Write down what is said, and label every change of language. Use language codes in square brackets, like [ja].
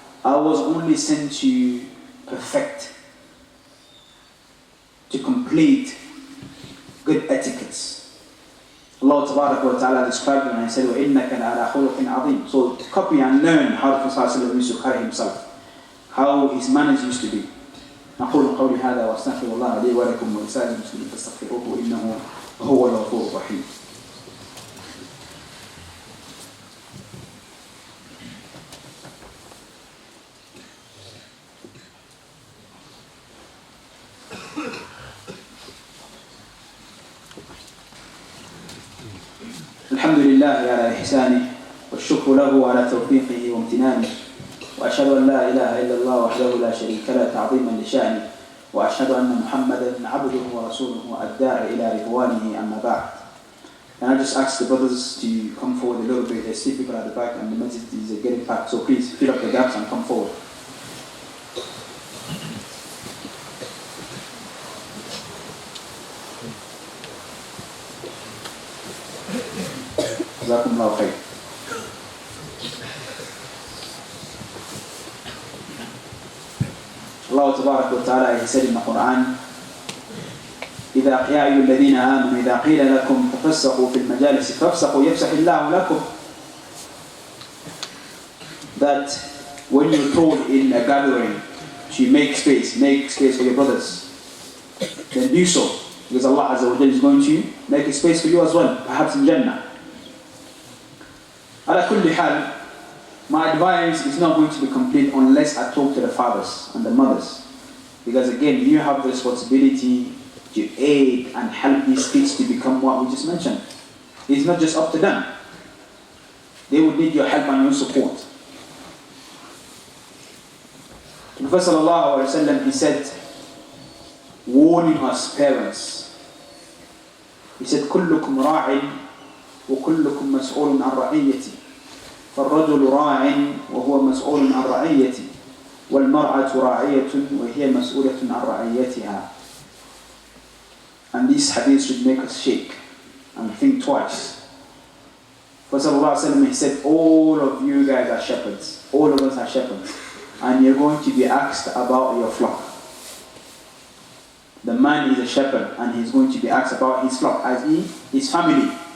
[en] I was only sent to perfect, to complete good etiquettes. Allah Ta'ala described him and he said, [ar] وَإِنَّكَ لَعَلَى خُلُقٍ عَظِيمٍ. [en] So copy and learn how the Prophet used to carry himself, how his manners used to be. [ar] أقول قولي هذا وأستغفر الله لي ولكم ولسائر المسلمين فاستغفروه إنه هو الغفور الرحيم. الحمد لله على إحسانه والشكر له على توفيقه وامتنانه وأشهد أن لا إله إلا الله وحده لا شريك له تعظيما لشأنه وأشهد أن محمدا عبده ورسوله الداعي إلى رضوانه أما بعد. [en] And I just ask the brothers to come forward a little bit. There's still people at the back and the masjid is getting packed, so please fill up the gaps and come forward. [ar] جزاكم الله خير. [en] Allah Tabarak wa Ta'ala, he said in the Quran, [ar] إذا يا أيها الذين آمنوا إذا قيل لكم تفسحوا في المجالس فافسحوا يفسح الله لكم. [en] That when you're told in a gathering to make space for your brothers, then do so, because Allah Azza wa Jalla is going to make a space for you as well, perhaps in Jannah. [ar] على كل حال, [en] my advice is not going to be complete unless I talk to the fathers and the mothers, because again, you have the responsibility to aid and help these kids to become what we just mentioned. It's not just up to them. They would need your help and your support. The Prophet ﷺ, he said, [ar] warning us parents, he said, كلكم راع وكلكم مسؤول عن رعيتي فالرجل راع وهو مسؤول عن رعيتي والمرأة راعية وهي مسؤولة عن رعيتها. [en] And these hadiths should make us shake and think twice. Prophet ﷺ, he said, all of you guys are shepherds. All of us are shepherds. And you're going to be asked about your flock. The man is a shepherd and he's going to be asked about his flock, i.e. his family.